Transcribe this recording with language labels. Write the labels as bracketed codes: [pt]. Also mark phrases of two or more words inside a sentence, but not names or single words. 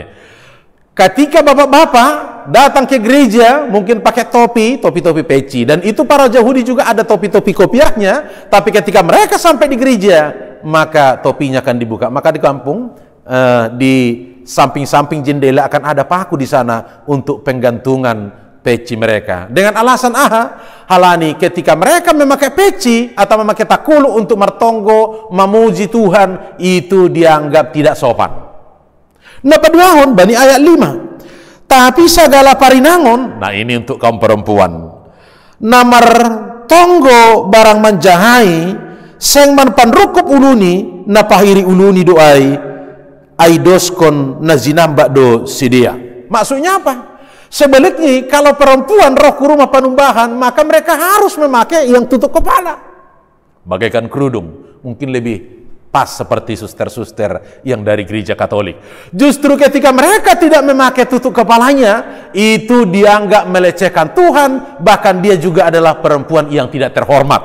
[id] Ketika bapak-bapak datang ke gereja mungkin pakai topi peci, dan itu para Yahudi juga ada topi-topi kopiahnya, tapi ketika mereka sampai di gereja maka topinya akan dibuka. Maka di kampung di samping-samping jendela akan ada paku di sana untuk penggantungan peci mereka. Dengan alasan halani ketika mereka memakai peci atau memakai takulu untuk mertonggo memuji Tuhan, itu dianggap tidak sopan. Nah, [smr] paduahon bani ayat 5. [id] Tapi segala parinangon, nah ini untuk kaum perempuan, [smr] namar tonggo barang menjahai seng manpan rukup uluni napahiri uluni doai aidoskon nazinambak do sidia. [id] Maksudnya apa? Sebaliknya kalau perempuan roh ke rumah panumbahan, maka mereka harus memakai yang tutup kepala bagaikan kerudung, mungkin lebih pas seperti suster-suster yang dari gereja Katolik. Justru ketika mereka tidak memakai tutup kepalanya, itu dianggap melecehkan Tuhan, bahkan dia juga adalah perempuan yang tidak terhormat.